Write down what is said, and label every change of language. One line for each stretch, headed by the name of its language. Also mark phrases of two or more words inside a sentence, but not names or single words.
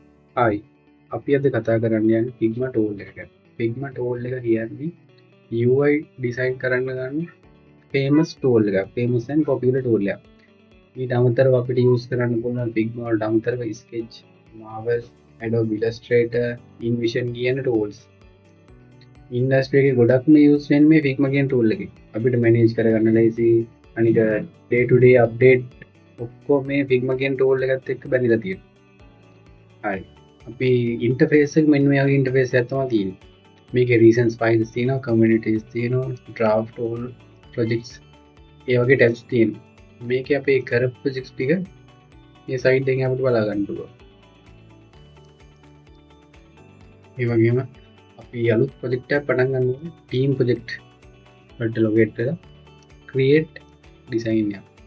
Sinhala: හායි අපි අද කතා කරන්න යන්නේ Figma tool එක ගැන. Figma tool එක කියන්නේ
English: UI design
Sinhala: කරන්න ගන්න
English: famous tool
Sinhala: එකක්.
English: famous and popular tool
Sinhala: එකක්. ඊට අමතරව අපිට use කරන්න පුළුවන් Figma වලට අමතරව Sketch, Marvel, Adobe Illustrator, InVision කියන tools. ඉන්ඩස්ට්‍රි එකේ ගොඩක්ම use වෙන්නේ මේ Figma කියන tool එකෙන්. අපිට manage කරගන්න ලේසි. අනික
English: day to day update
Sinhala: ඔක්කොම මේ Figma කියන tool එකත් එක්ක බැඳලා තියෙනවා. හරි අපි ඉන්ටර්ෆේස් එක මෙන්න මේ වගේ ඉන්ටර්ෆේස් එකක් තමයි තියෙන්නේ. මේකේ
English: recent files
Sinhala: තියෙනවා, communities තියෙනවා,
English: draft all projects
Sinhala: ඒ වගේ tabs තියෙනවා. මේකේ අපේ කරපු projects ටික මේ site එකෙන් අපිට බලා ගන්න පුළුවන්. ඒ වගේම අපි අලුත් project එකක් පටන් ගන්නවා
English: team project
Sinhala: වලට locate කරලා
English: create design
Sinhala: එක.